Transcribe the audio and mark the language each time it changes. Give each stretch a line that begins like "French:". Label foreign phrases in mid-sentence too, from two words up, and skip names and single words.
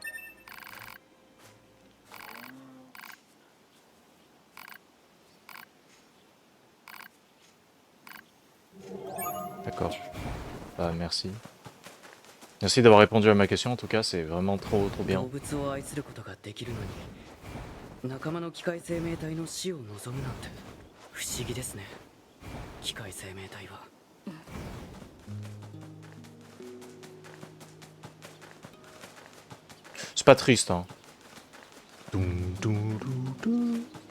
French: D'accord. Bah, merci. Merci d'avoir répondu à ma question, en tout cas, c'est vraiment trop bien.
Japanese: 動物を愛することができるのに、仲間の機械生命体の死を望むなんて不思議ですね。機械生命体は。
French: C'est pas triste, hein. Doum, doum, doum, doum.